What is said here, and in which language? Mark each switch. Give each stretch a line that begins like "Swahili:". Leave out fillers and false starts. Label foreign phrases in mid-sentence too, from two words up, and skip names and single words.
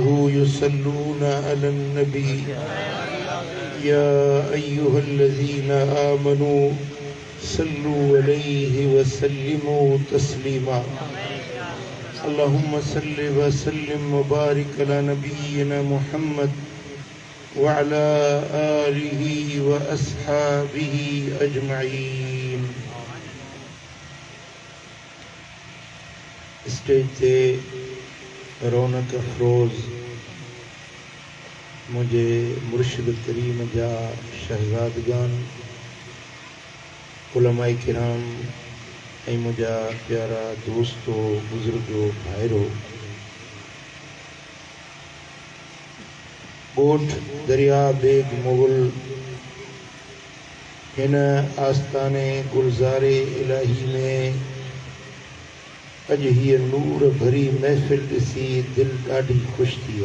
Arabic: يصلون على النبي يا أيها الذين آمنوا صلوا عليه وسلموا تسليما اللهم صل وسلم وبارك على نبينا محمد وعلى آله وأصحابه أجمعين
Sindhi: स्टेज ते रौनक अफरोज़ मुझे मुर्शिद करीम जा शहजादगान उलमाए किराम ऐं मुझा प्यारा दोस्तो बुजुर्गो भाइरो ॻोठ दरिया बेग मुगल हिन आस्ताने गुलज़ारे इलाही में अज ही नूर भरी महफिल ॾिसी दिल ॾाढी ख़ुशि थी वई।